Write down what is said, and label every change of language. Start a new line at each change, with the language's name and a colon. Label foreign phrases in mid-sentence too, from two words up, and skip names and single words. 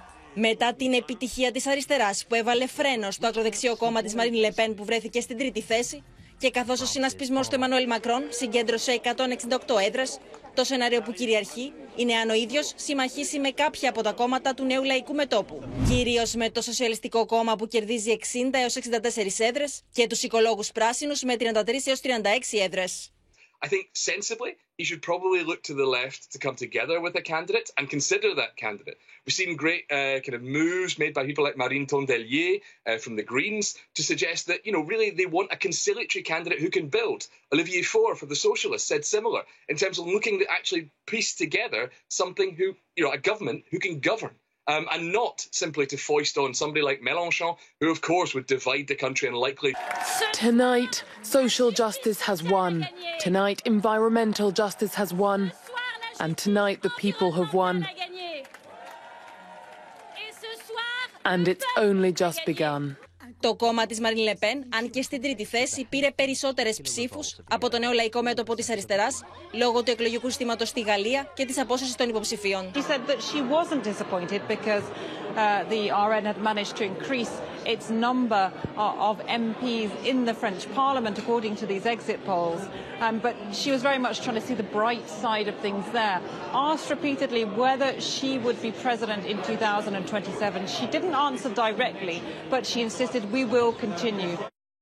Greek: Μετά την επιτυχία της αριστεράς που έβαλε φρένο στο ακροδεξιό κόμμα της Μαρίν Λε Πεν που βρέθηκε στην τρίτη θέση, και καθώς ο συνασπισμός του Εμμανουέλ Μακρόν συγκέντρωσε 168 έδρες, το σενάριο που κυριαρχεί είναι αν ο ίδιος συμμαχίσει με κάποια από τα κόμματα του νέου λαϊκού μετώπου. Κυρίως με το Σοσιαλιστικό Κόμμα που κερδίζει 60 έως 64 έδρες και τους οικολόγους πράσινους με 33 έως 36 έδρες.
English: I think sensibly, you should probably look to the left to come together with a candidate and consider that candidate. We've seen great kind of moves made by people like Marine Tondelier from the Greens to suggest that, really they want a conciliatory candidate who can build. Olivier Faure for the Socialists said similar in terms of looking to actually piece together something who, a government who can govern. And not simply to foist on somebody like Mélenchon, who of course would divide the country and likely... Tonight, social justice has won. Tonight, environmental justice has won. And tonight, the people have won. And it's only just begun.
Greek: Το κόμμα της Μαρίν Λε Πεν, αν και στην τρίτη θέση, πήρε περισσότερες ψήφους από το νέο λαϊκό μέτωπο της αριστεράς, λόγω του εκλογικού συστήματος στη Γαλλία και της απόσυρσης των υποψηφίων.
English: She said that she wasn't disappointed because the RN had managed to increase its number of MPs in the French Parliament, according to these exit polls. But she was very much trying to see the bright side of things there. Asked repeatedly whether she would be president in 2027, she didn't answer directly, but she insisted we will continue.